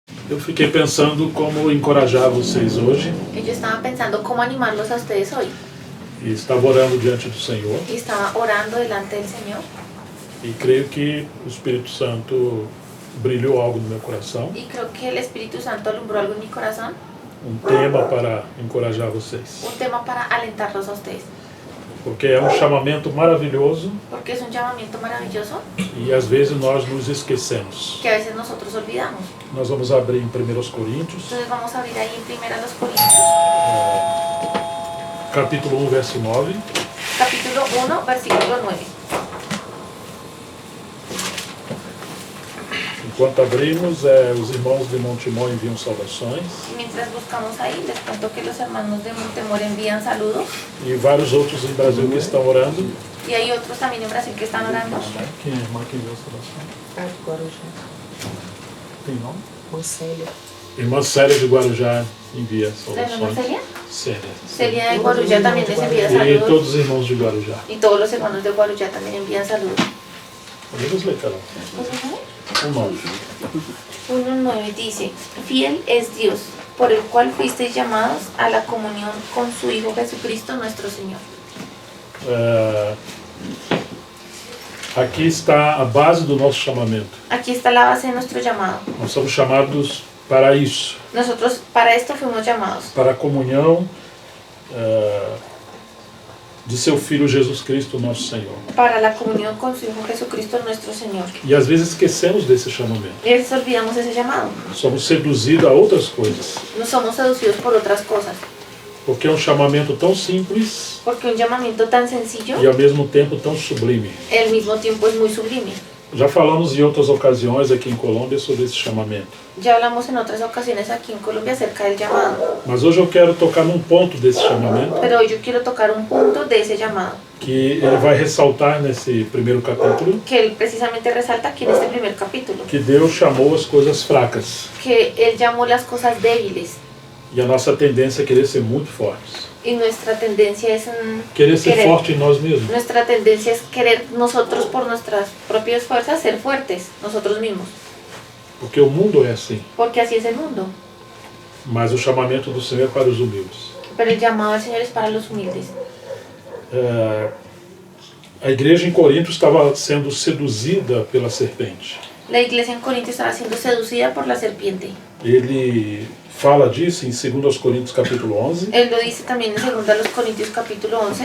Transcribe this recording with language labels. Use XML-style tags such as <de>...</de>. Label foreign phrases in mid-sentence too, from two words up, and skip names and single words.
<pt>Eu fiquei pensando como encorajar vocês hoje.</pt> <es>Y yo estaba pensando cómo animarlos a ustedes hoy.</es> <pt>E estava orando diante do Senhor.</pt> <es>Y estaba orando delante del Señor.</es> <pt>E creio que o Espírito Santo brilhou algo no meu coração.</pt> <es>Y creo que el Espíritu Santo alumbró algo en mi corazón.</es> <pt>Um tema para encorajar vocês.</pt> <es>Un tema para alentarlos a ustedes.</es> <pt>Porque é um chamamento maravilhoso</pt> <es>Porque es un llamamiento maravilloso</es> <pt>e às vezes nós nos esquecemos.</pt> <es>que a veces nosotros olvidamos.</es> <pt>Nós vamos abrir em 1 Coríntios,</pt> <es>Entonces vamos a abrir ahí en 1 Corintios,</es> <pt>capítulo 1, verso 9.</pt> <es>capítulo 1, versículo 9.</es> <pt>Enquanto abrimos, os irmãos de Montemor enviam saudações</pt> <es>Y mientras buscamos ahí, les cuento que los hermanos de Montemor envían saludos.</es> <pt>e vários outros em Brasil que estão orando.</pt> <es>Y hay otros también en Brasil que están orando.</es> <pt>Quem é a irmã que enviou saudação? Guarujá. Tem nome? Marcelo. Irmã Célia de Guarujá envia</pt> <es>¿La hermana</es> <pt>saudações.</pt> <es>Celia?</es> <pt>Célia.</pt> <es>Celia de Guarujá también les envía</es> <pt>E</pt> <es>saludos.</es> <pt>todos os irmãos de Guarujá.</pt> <es>Y todos los hermanos de Guarujá también envían saludos.</es> <pt>Podemos ler, Carol? 9.</pt> <es>1:9 dice: Fiel es Dios, por el cual fuisteis llamados a la comunión con su Hijo Jesucristo nuestro Señor.</es> <pt>Aqui está a base do nosso chamamento.</pt> <es>Aquí está la base de nuestro llamado.</es> <pt>Nós somos chamados para isso,</pt> <es>Nosotros para esto fuimos llamados,</es> <pt>para a comunhão de seu Filho Jesus Cristo, nosso Senhor.</pt> <es>para la comunión con su Hijo Jesucristo nuestro Señor.</es> <pt>E às vezes esquecemos desse chamamento.</pt> <es>Y a veces olvidamos ese llamado.</es> <pt>Somos seduzidos a outras coisas.</pt> <es>No somos seducidos por otras cosas.</es> <pt>Porque é um chamamento tão simples</pt> <es>Porque un llamamiento tan sencillo,</es> <pt>e ao mesmo tempo tão sublime.</pt> <es>al mismo tiempo es muy sublime.</es> <pt>Já falamos em outras ocasiões aqui em Colômbia sobre esse chamamento.</pt> <es>Ya hablamos en otras ocasiones aquí en Colombia acerca del llamado.</es> <pt>Mas hoje eu quero tocar num ponto desse chamamento</pt> <es>Pero hoy yo quiero tocar un punto de ese llamado,</es> <pt>que ele vai ressaltar nesse primeiro capítulo</pt> <es>que él precisamente resalta aquí en este primer capítulo.</es> <pt>que Deus chamou as coisas fracas.</pt> <es>Que él llamó las cosas débiles.</es> <pt>E a nossa tendência é querer ser muito fortes.</pt> <es>Y nuestra tendencia es</es> <pt>Querer ser forte em nós mesmos.</pt> <es>nuestra tendencia es querer nosotros por nuestras propias fuerzas ser fuertes, nosotros mismos.</es> <pt>Porque o mundo é assim.</pt> <es>Porque así es el mundo.</es> <pt>Mas o chamamento do Senhor é para os humildes.</pt> <es>Pero el llamado del Señor es para los humildes.</es> <pt>A igreja em Corinto estava sendo seduzida pela serpente.</pt> <es>La iglesia en Corinto estaba siendo seducida por la serpiente.</es> <pt>Ele fala disso em 2 Coríntios capítulo 11.</pt> <es>Él lo dice también en 2 Corintios capítulo 11.</es>